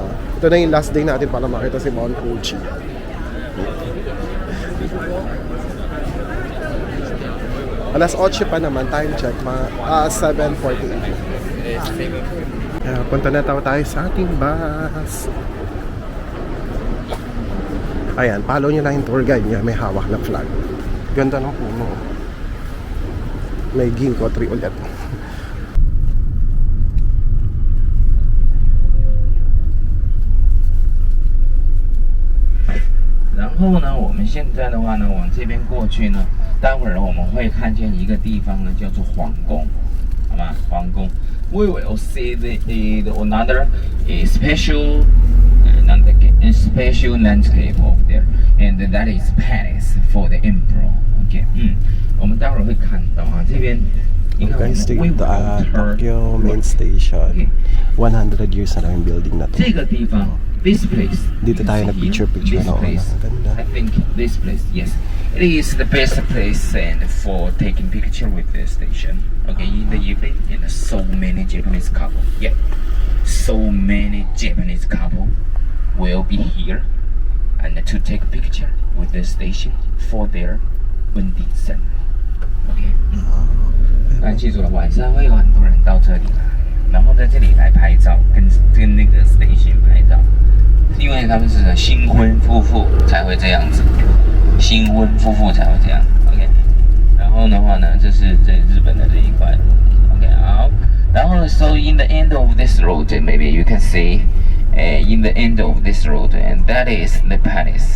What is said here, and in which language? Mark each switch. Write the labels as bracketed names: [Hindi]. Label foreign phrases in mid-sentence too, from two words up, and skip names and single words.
[Filipino] Ito na yung last day natin para makita si Mount Fuji. Alas 8 pa naman, [English] time check, [Filipino] 7:48. Punta na tayo sa ating bus. Ayan, follow nyo lang yung tour guide niya. May hawak na flag. Ganda ng puno. May [English] ginkgo tree [Filipino] ulit. [Chinese] 然后呢，我们现在的话呢，往这边过去呢，待会儿我们会看见一个地方呢，叫做皇宫，好吗？皇宫。 [English] We will see the another special special landscape over there, and that is palace for the emperor. [Chinese] Okay，我们待会儿会看到啊，这边。 [Filipino] Guys, dito Tokyo Main Station. 100 years na lang yung building na to. [Chinese] 这个地方 [English] This place. [Filipino] Dito tayo na picture [English] This [Filipino] na. [English] place. [Filipino] Ganda. [English] I think this place, yes. It is the best place and for taking picture with the station. Okay, in the evening, and so many Japanese couple. Yeah. So many Japanese couple will be here and to take a picture with the station for their wedding ceremony. [Chinese] Okay. 那记住了，晚上会有很多人到这里来，然后在这里来拍照，跟那个 station 拍照，因为他们是新婚夫妇才会这样子，新婚夫妇才会这样。OK， 然后的话呢，这是在日本的这一块。OK， 好，然后 [English] so in the end of this road, maybe you can see in the end of this road, and that is the palace.